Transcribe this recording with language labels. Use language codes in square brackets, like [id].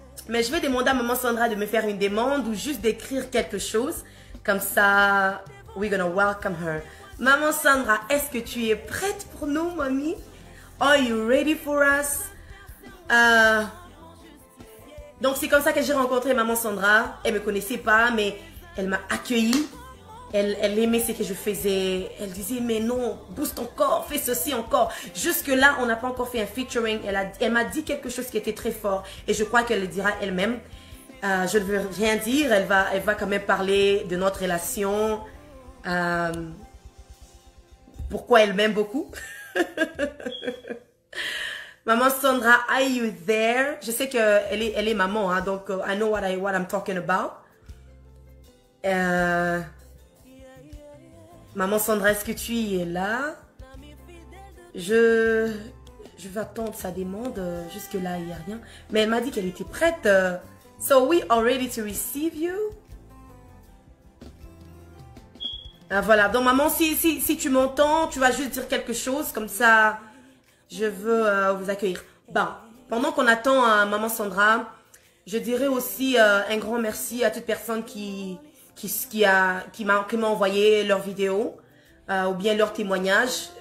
[fr] Mais je vais demander à Maman Sandra de me faire une demande ou juste d'écrire quelque chose. Comme ça, [en] we're going to welcome her. [fr] Maman Sandra, est-ce que tu es prête pour nous, mamie? [en] Are you ready for us? [fr] Donc, c'est comme ça que j'ai rencontré Maman Sandra. Elle ne me connaissait pas, mais elle m'a accueillie. Elle aimait ce que je faisais. Elle disait, mais non, booste ton corps, fais ceci encore. Jusque-là, on n'a pas encore fait un featuring. Elle m'a dit quelque chose qui était très fort. Et je crois qu'elle le dira elle-même. Je ne veux rien dire. Elle va quand même parler de notre relation. Pourquoi elle m'aime beaucoup. [en] Maman Sandra, are you there? [fr] Je sais qu'elle est maman, hein, donc [en] I know what I'm talking about. [fr] Maman Sandra, est-ce que tu es là? Je vais attendre sa demande. Jusque-là, il n'y a rien. Mais elle m'a dit qu'elle était prête. [en] So we are ready to receive you. [fr] Voilà. Donc, maman, si tu m'entends, tu vas juste dire quelque chose. Comme ça, je veux vous accueillir. Bon, pendant qu'on attend Maman Sandra, je dirais aussi un grand merci à toute personne qui m'a envoyé leurs vidéos ou bien leurs témoignages.